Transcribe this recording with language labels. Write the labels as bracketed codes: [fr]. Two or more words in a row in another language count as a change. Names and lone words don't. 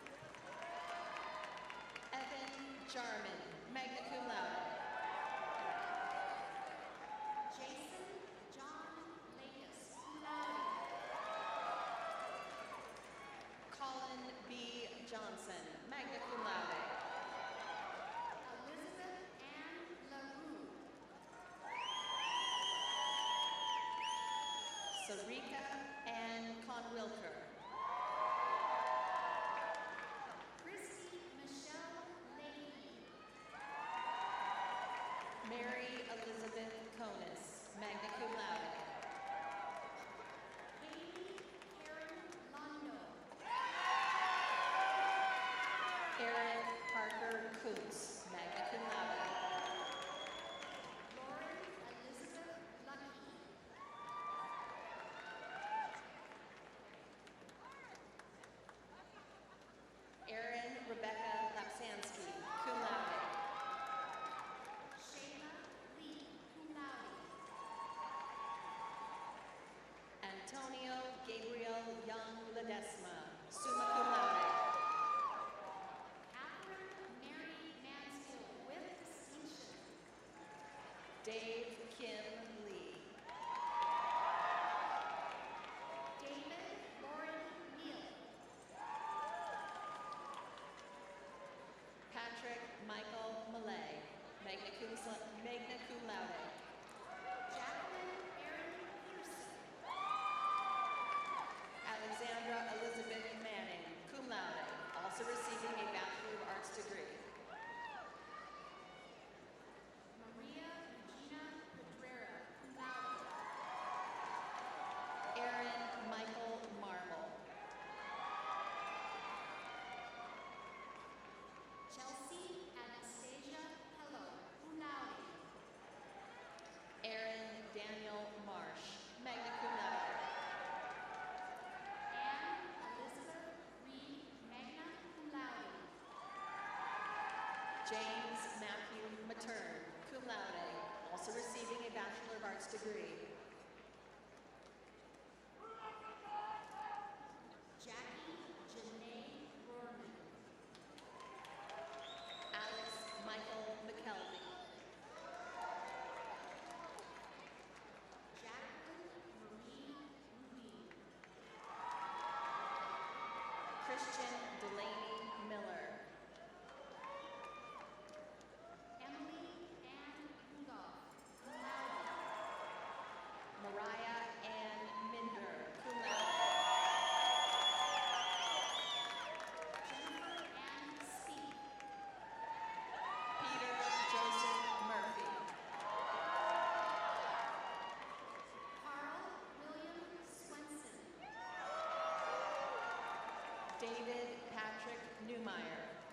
[en] Evan Jarman, [la] magna cum laude. [en] Jason John Lakis, [la] cum laude. [en] Colin B. Johnson, [la] magna cum laude. [en] Elizabeth Ann LaRue. Sarika Ann Conwilker. Christy Michelle Leahy. Mary Elizabeth Conis, [la] magna cum cum laude. [en] Haley Karen Londo. Aaron Parker Kuntz, [la] magna cum laude. [en] Lauren Elizabeth Lucky. Erin Rebecca Lapsansky, [la] cum laude. [en] Shayla Lee, [la] cum laude. [en] Antonio Gabriel Young Ledesma, [la] summa cum laude. [en] Catherine Mary Mansfield with distinction. Dave Kim Lee. David Lauren Neal. Patrick Michael Millay, [la] magna cum laude. [en] Jacqueline Erin Pearson. Alexandra Elizabeth Manning, [la] cum laude, [en] also receiving a Bachelor of Arts degree. Maria Regina Pedrera, [la] cum laude. [en] Aaron Michael Marble. Chelsea Anastasia Hello, [la] cum laude. [en] Aaron Daniel Marsh, [la] magna cum laude. [en] Anne Elizabeth Reed, [la] magna cum laude. [en] James Matthew Matern, [la] cum laude, [en] also receiving a Bachelor of Arts degree. Jackie Janae Gorman. Alex Michael McKelvey. Jacqueline Marie Ruby. Christian Delaney Miller. Emily Ann Rudolph, [la] cum laude. [en] Mariah Ann Minder, [la] cum laude. [en] Jennifer Ann Speak. Peter Joseph Murphy. Carl William Swenson. David Patrick Newmeyer.